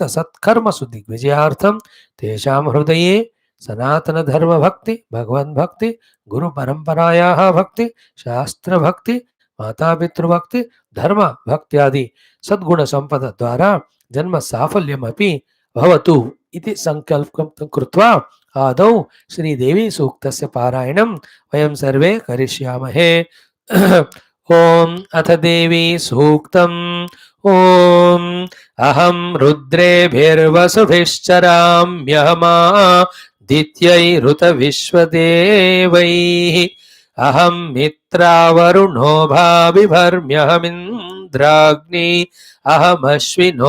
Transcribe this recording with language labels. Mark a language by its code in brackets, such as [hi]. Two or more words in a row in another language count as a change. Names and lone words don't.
[sa] సత్కర్మసు దిగ్విజయార్థం తేషాం హృదయే సనాతన ధర్మ భక్తి భగవన్ భక్తి గురు పరంపరాయాః భక్తి శాస్త్ర భక్తి మాతాపితృభక్తి ధర్మ భక్త్యాది సద్గుణ సంపద ద్వారా జన్మ సాఫల్యమపి భవతు इति संकल्पं कृत्वा आदौ श्रीदेवी सूक्तस्य पारायणं वयं सर्वे करिष्यामहे ओम अथ देवी सूक्तम् ओम अहं रुद्रेभिर्वसुभिश्चराम्यहमादित्यैरुतविश्वदेवैः अहं मित्रावरुणो भाविभर्म्यहमिन्द्राग्नि अहमश्विनो